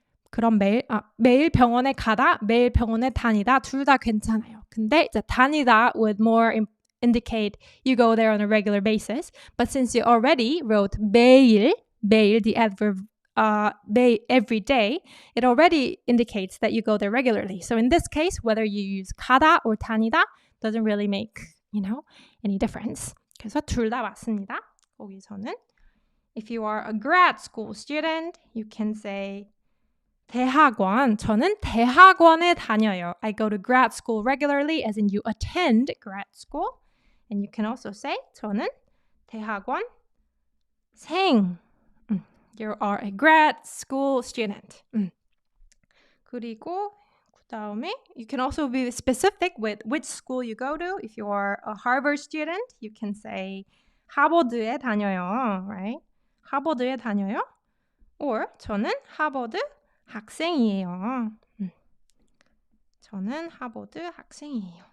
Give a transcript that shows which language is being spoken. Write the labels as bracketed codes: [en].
[ko] 그럼 매일 병원에 가다, 매일 병원에 다니다 둘 다 괜찮아요. 근데 이제 [en] 다니다 would more indicate you go there on a regular basis. But since you already wrote 매일, the adverb every day, it already indicates that you go there regularly. So in this case, whether you use 가다 or 다니다 doesn't really make, any difference. [ko] 그래서 둘 다 맞습니다. 거기서는 [en] if you are a grad school student, you can say 대학원, [ko] 저는 대학원에 다녀요. [en] I go to grad school regularly, as in you attend grad school. And you can also say [ko] 저는 대학원생. [en] You are a grad school student. [ko] 그리고 그다음에 [en] you can also be specific with which school you go to. If you are a Harvard student, you can say [ko] 하버드에 다녀요, [en] right? [ko] 하버드에 다녀요. Or 저는 하버드 학생이에요. 저는 하버드 학생이에요.